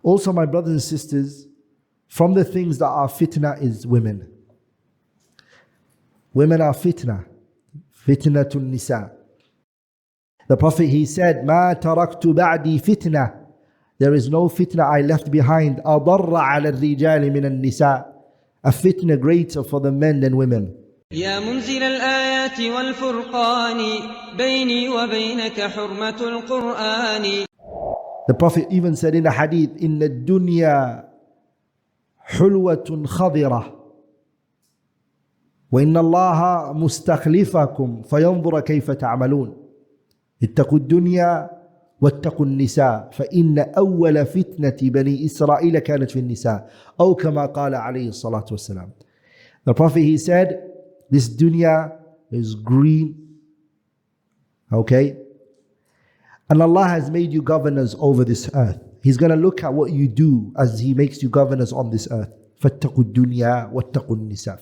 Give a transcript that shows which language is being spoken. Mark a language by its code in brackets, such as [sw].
[en] Also, my brothers and sisters, from the things that are fitna is women. Women are fitna. Fitnatun Nisa. The Prophet, he said, [ar] "Ma taraktu ba'di fitna." [en] There is no fitna I left behind. [ar] أضر على الرجال من النساء. [en] A fitna greater for the men than women. [ar] يا منزل الآيات والفرقان بيني وبينك حرمة القرآن. [en] The Prophet even said in a hadith, [ar] إن الدنيا حلوة خضرة وإن الله مستخلفكم فينظر كيف تعملون. اتقوا الدنيا واتقوا النساء فإن أول فتنة بني إسرائيل كانت في النساء أو كما قال عليه الصلاة والسلام. [en] The Prophet, he said, this dunya is green, okay? And Allah has made you governors over this earth. He's going to look at what you do as He makes you governors on this earth. [ar] فاتقوا الدنيا واتقوا النساء.